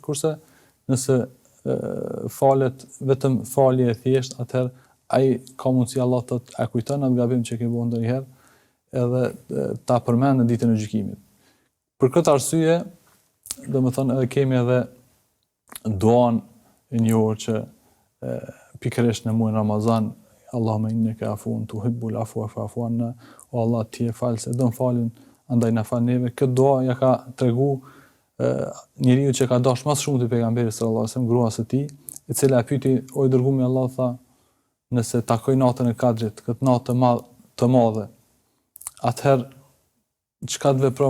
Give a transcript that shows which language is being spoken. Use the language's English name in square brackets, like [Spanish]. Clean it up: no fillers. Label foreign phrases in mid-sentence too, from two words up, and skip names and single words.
[Albanian] Kurse nëse falet vetëm falje e thjesht, atëherë ai ka mundësi, Allah thotë, a kujton atë gabim që ke bërë ndonjëherë edhe ta përmend në ditën e gjykimit. Për këtë arsye, domethënë edhe kemi edhe duan e njohur që pikërisht në muajin Ramazan: [Arabic] "اللهم إنك عفو تحب العفو فاعف عنا", [Albanian] o Allah, ti je falës, e don falin, andaj na fal neve. Këtë dua ja ka tregu njeriu që ka dashur më shumë te pejgamberi [Arabic] صلى الله عليه وسلم, [Albanian] grua së tij, e cila e pyeti: "O i dërguari i Allahut", tha, "nëse takoj natën e Kadrit, këtë natë të madhe, atëherë çka të veproj?"